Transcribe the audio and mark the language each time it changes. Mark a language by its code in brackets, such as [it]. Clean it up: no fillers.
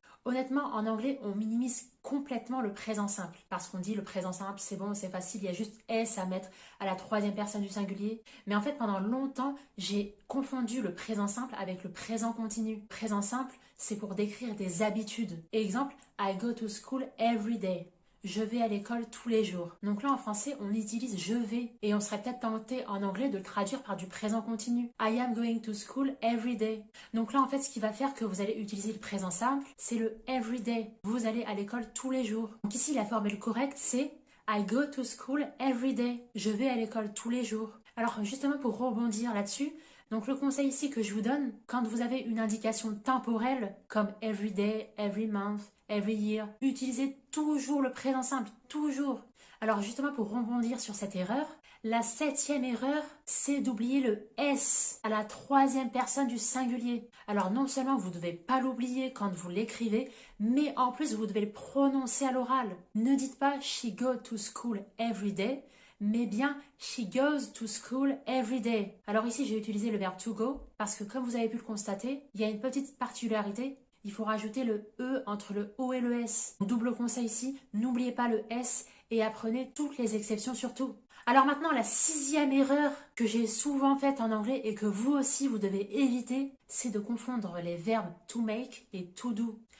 [fr] Honnêtement, en anglais, on minimise complètement le présent simple. Parce qu'on dit le présent simple, c'est bon, c'est facile, il y a juste S à mettre à la 3e personne du singulier. Mais en fait, pendant longtemps, j'ai confondu le présent simple avec le présent continu. Présent simple, c'est pour décrire des habitudes. [en] Exemple, I go to school every day. [fr] Je vais à l'école tous les jours. Donc là, en français, on utilise je vais. Et on serait peut-être tenté en anglais de le traduire par du présent continu. [en] I am going to school every day. [fr] Donc là, en fait, ce qui va faire que vous allez utiliser le présent simple, c'est le every day. Vous allez à l'école tous les jours. Donc ici, la formule correcte, c'est [en] I go to school every day. [fr] Je vais à l'école tous les jours. Alors justement, pour rebondir là-dessus, donc le conseil ici que je vous donne, quand vous avez une indication temporelle, comme every day, every month, every year, utilisez toujours le présent simple, toujours. Alors justement pour rebondir sur cette erreur, la 7e erreur, c'est d'oublier le S à la 3e personne du singulier. Alors non seulement vous ne devez pas l'oublier quand vous l'écrivez, mais en plus vous devez le prononcer à l'oral. Ne dites pas [en] she go to school every day, [fr] mais bien [en] she goes to school every day. [fr] Alors ici j'ai utilisé le verbe to go parce que comme vous avez pu le constater, il y a une petite particularité. Il faut rajouter le E entre le O et le S. Double conseil ici, n'oubliez pas le S et apprenez toutes les exceptions surtout. Alors maintenant, la 6e erreur que j'ai souvent faite en anglais et que vous aussi vous devez éviter, c'est de confondre les verbes to make et to do.